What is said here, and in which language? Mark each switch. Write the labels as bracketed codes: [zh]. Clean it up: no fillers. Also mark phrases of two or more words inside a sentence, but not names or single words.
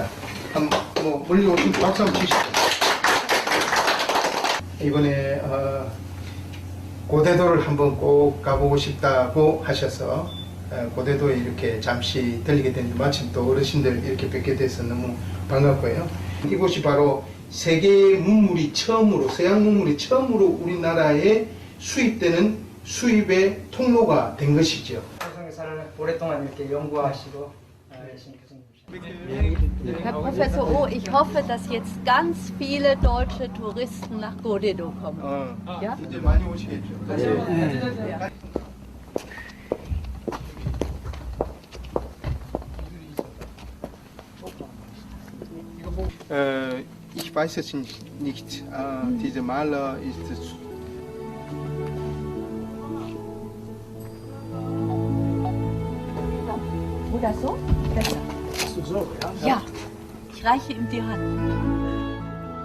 [ko] 멀리 오신 박수 한번 치시죠. 이번에 고대도를 한번 꼭 가보고 싶다고 하셔서 고대도에 이렇게 잠시 들리게 됐는데 마침 또 어르신들 이렇게 뵙게 돼서 너무 반갑고요. 이곳이 바로 세계 문물이 처음으로, 서양 문물이 처음으로 우리나라에 수입되는 수입의 통로가 된 것이죠. 조선교사를 오랫동안 이렇게 연구하시고 계신 교수님이십니다. [de] Herr Professor O, ich hoffe, dass jetzt ganz viele deutsche Touristen nach Godedo kommen. Ja? [ko] 이제 많이 오시겠죠. [de] Ich weiß es nicht. Dieser Maler ist Oder so? Besser. Ja, ich reiche ihm die Hand.